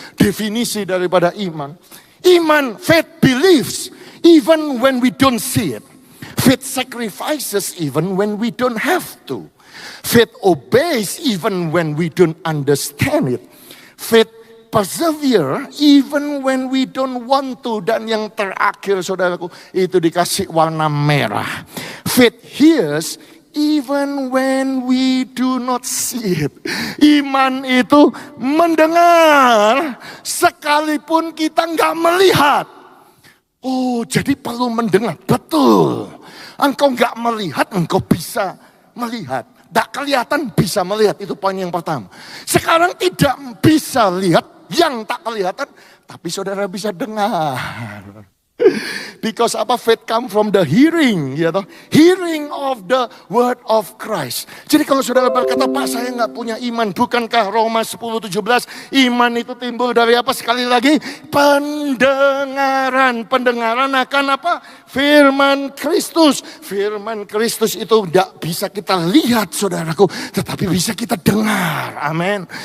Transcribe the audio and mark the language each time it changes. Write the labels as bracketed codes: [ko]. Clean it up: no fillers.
[id] Definisi daripada iman. Iman, [en] faith believes even when we don't see it. Faith sacrifices even when we don't have to. Faith obeys even when we don't understand it. Faith persevere even when we don't want to. [id] Dan yang terakhir saudaraku, itu dikasih warna merah. [en] Faith hears even when we do not see it. [id] Iman itu mendengar sekalipun kita nggak melihat. Oh, jadi perlu mendengar. Betul. Engkau nggak melihat, engkau bisa melihat. Tak kelihatan, bisa melihat. Itu poin yang pertama. Sekarang tidak bisa lihat yang tak kelihatan, tapi saudara bisa dengar. [en] Because [id] apa? [en] Faith come from the hearing, [id] ya toh? [en] Hearing of the word of Christ. [id] Jadi kalau saudara berkata, Pak, saya nggak punya iman, bukankah Roma 10:17 iman itu timbul dari apa? Sekali lagi, pendengaran. Pendengaran akan apa? Firman Kristus. Firman Kristus itu tidak bisa kita lihat, saudaraku, tetapi bisa kita dengar. Amin.